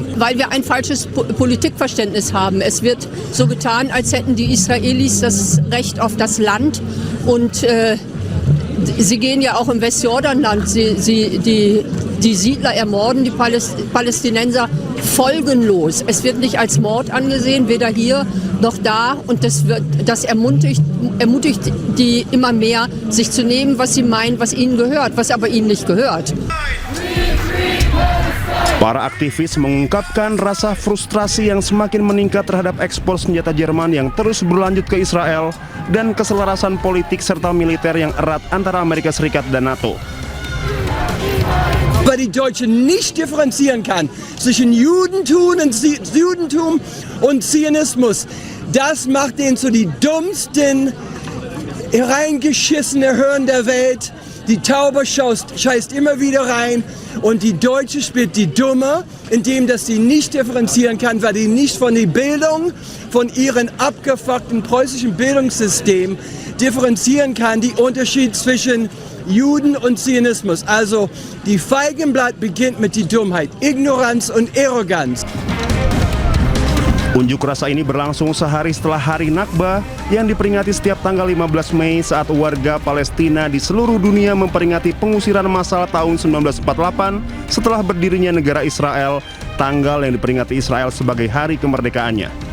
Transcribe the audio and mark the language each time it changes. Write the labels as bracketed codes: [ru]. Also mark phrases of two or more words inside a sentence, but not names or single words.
[de] Weil wir ein falsches Politikverständnis haben. Es wird so getan, als hätten die Israelis das Recht auf das Land und sie gehen ja auch im Westjordanland, die Siedler ermorden die Palästinenser folgenlos. Es wird nicht als Mord angesehen, weder hier noch da und das ermutigt die immer mehr, sich zu nehmen, was sie meinen, was ihnen gehört, was aber ihnen nicht gehört. [id] Para aktivis mengungkapkan rasa frustrasi yang semakin meningkat terhadap ekspor senjata Jerman yang terus berlanjut ke Israel dan keselarasan politik serta militer yang erat antara Amerika Serikat dan NATO. [de] Weil die Deutschen nicht differenzieren kann zwischen Judentum und Zionismus. Das macht den zu die dummsten, reingeschissene Hirn der Welt. Die Taube scheißt immer wieder rein und die Deutsche spielt die Dumme, indem dass sie nicht differenzieren kann, weil die nicht von der Bildung, von ihrem abgefuckten preußischen Bildungssystem differenzieren kann, die Unterschied zwischen Juden und Zionismus. Also die Feigenblatt beginnt mit die Dummheit, Ignoranz und Arroganz. [id] Unjuk rasa ini berlangsung sehari setelah Hari Nakba yang diperingati setiap tanggal 15 Mei saat warga Palestina di seluruh dunia memperingati pengusiran massal tahun 1948 setelah berdirinya negara Israel, tanggal yang diperingati Israel sebagai hari kemerdekaannya.